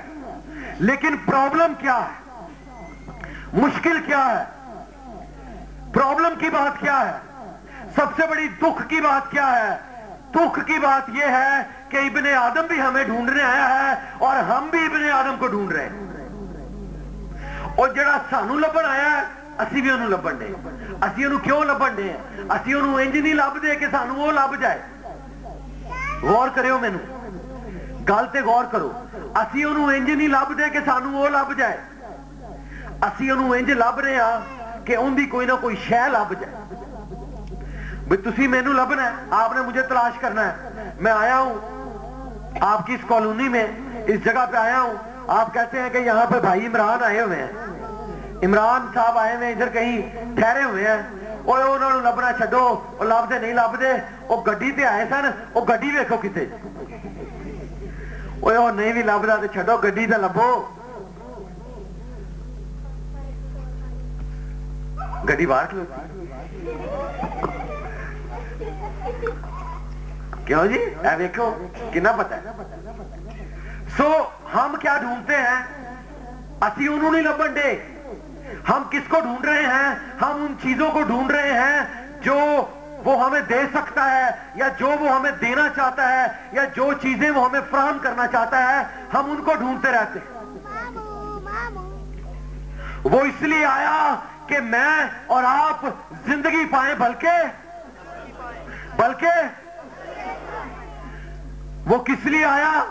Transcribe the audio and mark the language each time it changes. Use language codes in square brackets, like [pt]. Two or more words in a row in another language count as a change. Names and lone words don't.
[ur] لیکن پرابلم کیا ہے؟ مشکل کیا ہے؟ پرابلم کی بات کیا ہے؟ سب سے بڑی دکھ کی بات کیا ہے؟ دکھ کی بات یہ ہے کہ ابن آدم بھی ہمیں ڈھونڈنے آیا ہے اور ہم بھی ابن آدم کو ڈھونڈ رہے ہیں، اور [pa] جڑا سانو لبن آیا ہے اسی بھی انہوں لبن دے۔ اسی انہوں کیوں لبن دے ہیں؟ اسی انہوں انج نہیں لب دے کہ سانو وہ لب جائے۔ غور کریو، مینوں گل تے غور کرو۔ اسی انہوں انج نہیں لب دے کہ سانو وہ لب جائے، اسی انہوں انج لب رہے ہیں کہ ان دی کوئی نہ کوئی شے لب جائے۔ بھئی تسی مینوں لبنا ہے، [ur] آپ نے مجھے تلاش کرنا ہے۔ میں آیا ہوں آپ کی اس کالونی میں، اس جگہ پہ آیا ہوں، آپ کہتے ہیں کہ یہاں پہ بھائی عمران آئے ہوئے ہیں، عمران صاحب آئے ہوئے ادھر کہیں ٹھہرے ہوئے ہیں، [pa] اوے انہوں نے لبنا چھڈو، وہ لب دے نہیں لب دے، وہ گڈی تے آئے سن، وہ گڈی ویکھو کتے، اوے وہ نہیں بھی لبدا تے چھڈو، گڈی تے لبو۔ گڈی باہر کھلوتی، کیوں جی؟ اے ویکھو کنا پتہ ہے۔ [ur] سو ہم کیا ڈھونڈتے ہیں؟ [pa] اسی انہوں نہیں لبن دے، [ur] ہم کس کو ڈھونڈ رہے ہیں? ہم ان چیزوں کو ڈھونڈ رہے ہیں جو وہ ہمیں دے سکتا ہے، یا جو وہ ہمیں دینا چاہتا ہے، یا جو چیزیں وہ ہمیں فراہم کرنا چاہتا ہے، ہم ان کو ڈھونڈتے رہتے ہیں. وہ اس لیے آیا کہ میں اور آپ زندگی پائیں، بلکہ وہ کس لیے آیا?